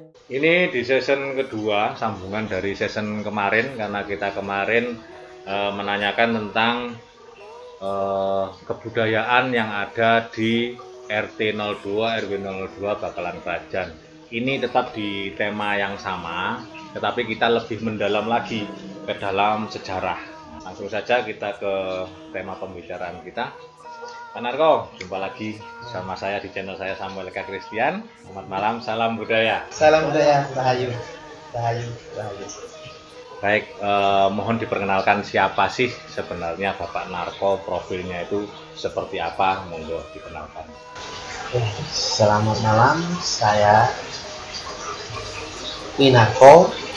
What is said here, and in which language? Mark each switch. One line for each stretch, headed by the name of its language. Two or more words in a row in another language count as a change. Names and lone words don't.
Indonesian: Ini di season kedua, sambungan dari season kemarin, karena kita kemarin menanyakan tentang kebudayaan yang ada di RT 02, RW 02 Bakalan Krajan. Ini tetap di tema yang sama, tetapi kita lebih mendalam lagi ke dalam sejarah. Langsung saja kita ke tema pembicaraan kita. Pak Narko, jumpa lagi sama saya di channel saya Samuel Eka Christian. Selamat malam, salam budaya. Salam budaya, Rahayu. Rahayu. Baik, mohon diperkenalkan siapa sih sebenarnya Bapak Narko, profilnya itu seperti apa, monggo dikenalkan. Selamat malam, saya Minarko.